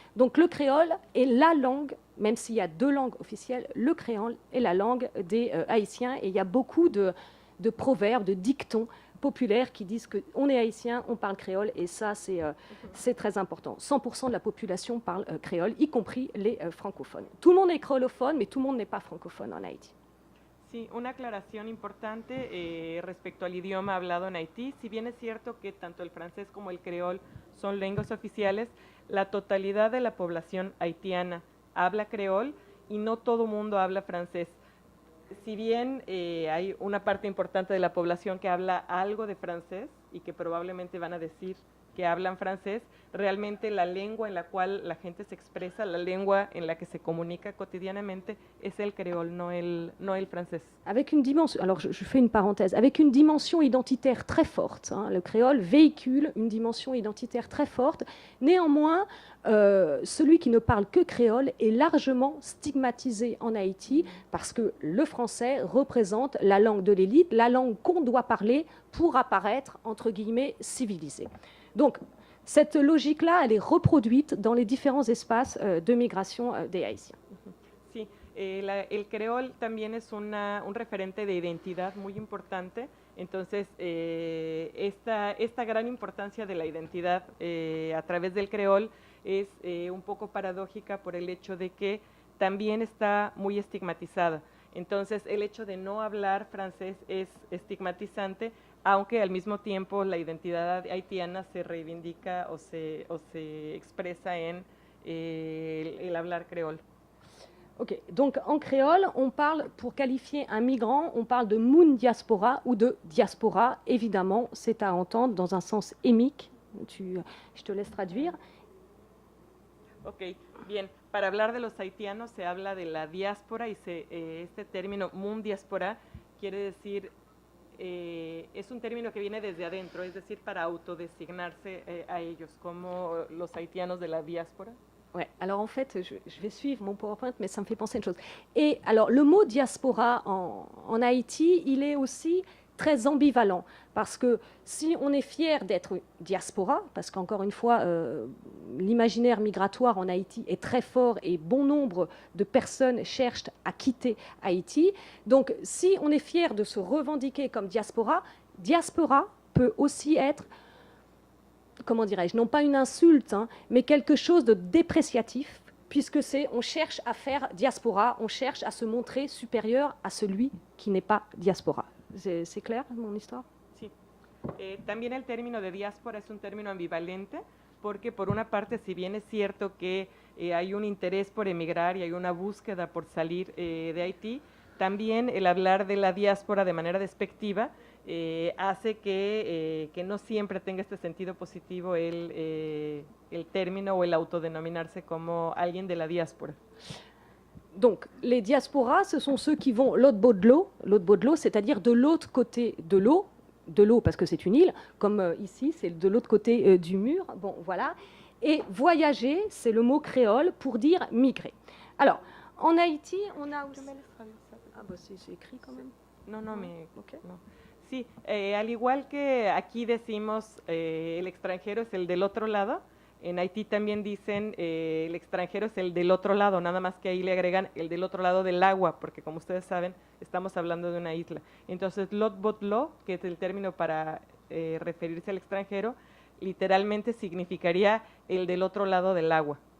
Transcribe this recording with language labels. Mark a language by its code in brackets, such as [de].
[fr] Donc le créole est la langue, même s'il y a 2 langues officielles, le créole est la langue des Haïtiens, et il y a beaucoup de proverbes, de dictons populaires qui disent qu'on est haïtien, on parle créole, et ça, c'est très important. 100% de la population parle créole, y compris les francophones. Tout le monde est créolophone, mais tout le monde n'est pas francophone en Haïti. [es] Sí, una aclaración importante respecto al idioma hablado en Haití. Si bien es cierto que tanto el francés como el creol son lenguas oficiales, la totalidad de la población haitiana habla creol y no todo mundo habla francés. Si bien hay una parte importante de la población que habla algo de francés y que probablemente van a decir que hablan francés, realmente la lengua en la cual la gente se expresa, la lengua en la que se comunica cotidianamente es el creol, no el francés. [fr] Avec une dimension, alors je fais une parenthèse, avec une dimension identitaire très forte. Hein, le créole véhicule une dimension identitaire très forte. Néanmoins, celui qui ne parle que créole est largement stigmatisé en Haïti parce que le français représente la langue de l'élite, la langue qu'on doit parler pour apparaître, entre guillemets, civilisé. Donc, cette logique-là, elle est reproduite dans les différents espaces de migration des Haïtiens. [es] Sí, el creol también es un referente de identidad muy importante. Entonces, esta gran importancia de la identidad a través del creol es un poco paradójica por el hecho de que también está muy estigmatizada. Entonces, el hecho de no hablar francés es estigmatizante, aunque al mismo tiempo la identidad haitiana se reivindica o se expresa en el hablar créole. [fr] Ok, donc en créole, on parle, pour qualifier un migrant, on parle de moun diaspora ou de diaspora. Évidemment, c'est à entendre dans un sens émique. Je te laisse traduire. Ok, bien. [es] Para hablar de los haitianos se habla de la diáspora y este término mun diaspora quiere decir, es un término que viene desde adentro, es decir, para autodesignarse a ellos como los haitianos de la diáspora. [fr] Ouais, alors en fait, je vais suivre mon PowerPoint, mais ça me fait penser à une chose. Et alors, le mot diaspora en Haïti, il est aussi très ambivalent, parce que si on est fier d'être diaspora, parce qu'encore une fois, l'imaginaire migratoire en Haïti est très fort et bon nombre de personnes cherchent à quitter Haïti, donc si on est fier de se revendiquer comme diaspora, diaspora peut aussi être, comment dirais-je, non pas une insulte, hein, mais quelque chose de dépréciatif, puisque on cherche à faire diaspora, on cherche à se montrer supérieur à celui qui n'est pas diaspora. ¿C'est clair, mon histoire? [es] Sí. También el término de diáspora es un término ambivalente, porque por una parte, si bien es cierto que hay un interés por emigrar y hay una búsqueda por salir de Haití, también el hablar de la diáspora de manera despectiva hace que no siempre tenga este sentido positivo el término o el autodenominarse como alguien de la diáspora. [fr] Donc, les diasporas, ce sont ceux qui vont l'autre bout de l'eau, c'est-à-dire de l'autre côté de l'eau parce que c'est une île, comme ici, c'est de l'autre côté du mur. Bon, voilà. Et voyager, c'est le mot créole pour dire migrer. Alors, en Haïti, on a aussi... Ah, bah c'est écrit quand même. No, mais... Okay. [es] No. Sí, al igual que aquí decimos el extranjero es el del otro lado, en Haití también dicen el extranjero es el del otro lado, nada más que ahí le agregan el del otro lado del agua, porque como ustedes saben, estamos hablando de una isla. Entonces, lot bot lo, que es el término para referirse al extranjero, literalmente significaría el del otro lado del agua.